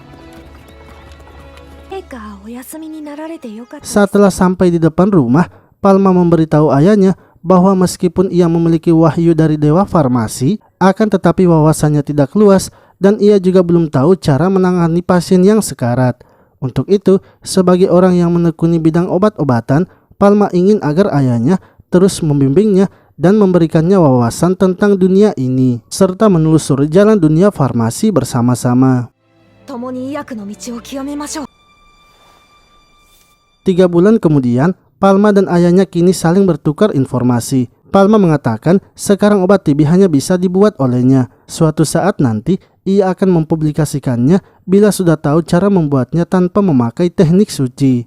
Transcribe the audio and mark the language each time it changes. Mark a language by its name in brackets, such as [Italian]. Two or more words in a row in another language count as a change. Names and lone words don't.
[Indonesian] Setelah sampai di depan rumah, Palma memberitahu ayahnya bahwa meskipun ia memiliki wahyu dari Dewa Farmasi, akan tetapi wawasannya tidak luas dan ia juga belum tahu cara menangani pasien yang sekarat. Untuk itu, sebagai orang yang menekuni bidang obat-obatan, Palma ingin agar ayahnya terus membimbingnya dan memberikannya wawasan tentang dunia ini, serta menelusuri jalan dunia farmasi bersama-sama. [Japanese] 共に医薬の道を極めましょう。 [Indonesian] 3 bulan kemudian, Palma dan ayahnya kini saling bertukar informasi. Palma mengatakan sekarang obat TB hanya bisa dibuat olehnya. Suatu saat nanti ia akan mempublikasikannya bila sudah tahu cara membuatnya tanpa memakai teknik suci.